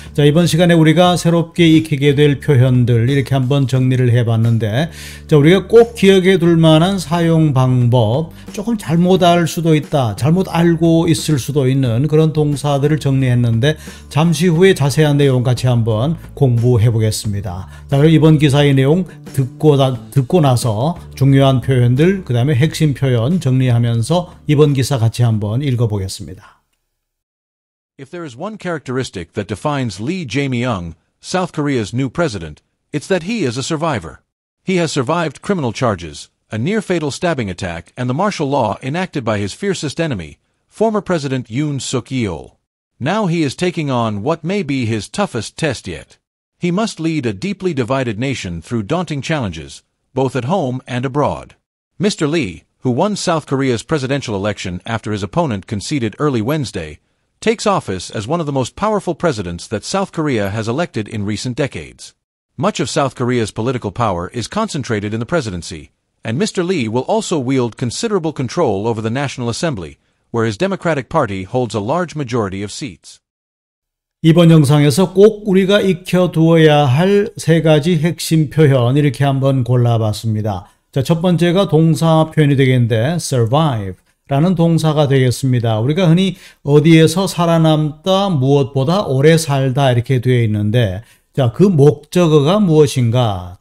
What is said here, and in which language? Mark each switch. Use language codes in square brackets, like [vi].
[ko] 자, 이번 시간에 우리가 새롭게 익히게 될 표현들 이렇게 한번 정리를 해봤는데, 자, 우리가 꼭 기억해 둘 만한 사용 방법, 조금 잘못 알 수도 있다, 잘못 알고 있을 수도 있는 그런 동사들을 정리했는데, 잠시 후에 자세한 내용 같이 한번 공부해 보겠습니다. 자, 그럼 이번 기사의 내용 듣고 나서 중요한 표현들, 그 다음에 핵심 표현 정리하면서 이번 기사 같이 한번 읽어보겠습니다. [en] If there is one characteristic that defines Lee Jae-myung, South Korea's new president, it's that he is a survivor. He has survived criminal charges, a near-fatal stabbing attack, and the martial law enacted by his fiercest enemy, former President Yoon Suk-yeol. Now he is taking on what may be his toughest test yet. He must lead a deeply divided nation through daunting challenges, both at home and abroad. Mr. Lee, who won South Korea's presidential election after his opponent conceded early Wednesday, takes office as one of the most powerful presidents that South Korea has elected in recent decades. Much of South Korea's political power is concentrated in the presidency, and Mr. Lee will also wield considerable control over the National Assembly, where his Democratic Party holds a large majority of seats. [ko] 이번 영상에서 꼭 우리가 익혀두어야 할 세 가지 핵심 표현 이렇게 한번 골라봤습니다. 자, 첫 번째가 동사 표현이 되겠는데 survive 라는 동사가 되겠습니다. 우리가 흔히 어디에서 살아남다, 무엇보다 오래 살다 이렇게 되어 있는데, 자, 그 목적어가 무엇인가?